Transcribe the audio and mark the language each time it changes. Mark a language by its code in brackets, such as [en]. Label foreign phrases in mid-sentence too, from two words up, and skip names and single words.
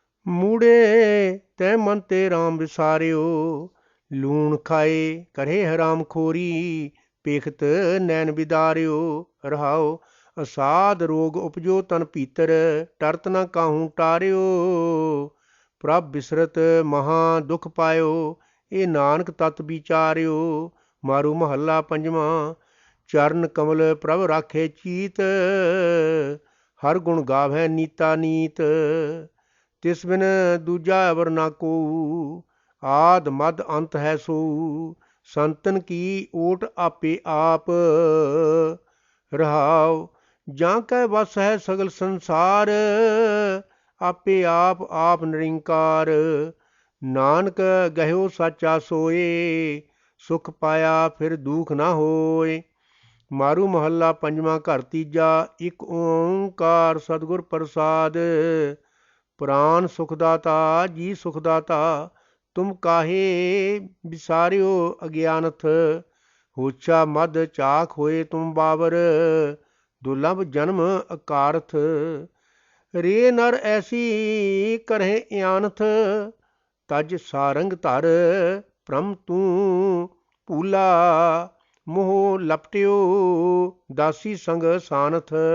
[pa] ਮੂੜੇ ਤੈ ਮਨ ਤੇ ਰਾਮ ਵਿਸਾਰਿਓ, ਲੂਣ ਖਾਏ ਕਰੇ ਹਰਾਮ ਖੋਰੀ, ਪੇਖਤ ਨੈਨ ਬਿਦਾਰਿਓ। ਰਹਾਓ ਅਸਾਧ ਰੋਗ ਉਪਜੋ ਤਨ ਭੀਤਰ, ਟਰਤ ਨ ਕਾਹੂੰ ਟਾਰਿਓ। ਪ੍ਰਭ ਬਿਸਰਤ ਮਹਾ ਦੁਖ ਪਾਇਓ, ਏ ਨਾਨਕ ਤਤ ਵਿਚਾਰਿਓ। ਮਾਰੂ ਮਹਲਾ ਪੰਜਵਾ। ਚਰਣ ਕਮਲ ਪ੍ਰਭ ਰਾਖੇ ਚੀਤ, ਹਰ ਗੁਣ ਗਾਵੈ ਨੀਤਾ ਨੀਤ। ਤਿਸ ਬਿਨ ਦੂਜਾ ਅਵਰ ਨਾ ਕੋ, ਆਦ ਮਦ ਅੰਤ ਹੈ ਸੋ। ਸੰਤਨ ਕੀ ਓਟ ਆਪੇ ਆਪ, ਰਹਾਓ ਜਾਂ ਕੈ ਵਸ ਹੈ ਸਗਲ ਸੰਸਾਰ। ਆਪੇ ਆਪ ਨਿਰੰਕਾਰ, ਨਾਨਕ ਗਹਿਓ ਸਾਚਾ ਸੋਏ। ਸੁਖ ਪਾਇਆ ਫਿਰ ਦੁਖ ਨਾ ਹੋਏ। ਮਾਰੂ ਮਹਲਾ ਪੰਜਵਾ ਘਰ ਤੀਜਾ। ਏਕ ਓਂਕਾਰ ਸਤਗੁਰ ਪ੍ਰਸਾਦ, ਪ੍ਰਾਣ ਸੁਖਦਾਤਾ ਜੀ ਸੁਖਦਾਤਾ। ਤੁਮ ਕਾਹੇ ਵਿਸਾਰਿਓ ਅਗਿਆਨਥ, ਹੋਛਾ ਮਦ ਚਾਖ ਹੋਏ ਤੁਮ ਬਾਵਰ। ਦੁਰਲਭ ਜਨਮ ਅਕਾਰਥ, ਰੇ ਨਰ ਐਸੀ ਕਰਹੇ ਆਨਥ। ਤਜ ਸਾਰੰਗ ਧਰ ਪ੍ਰਮ ਤੂ ਭੂਲਾ, ਮੋਹ ਲਪਟਿਓ ਦਾਸੀ ਸੰਗ ਸਾਨਥ।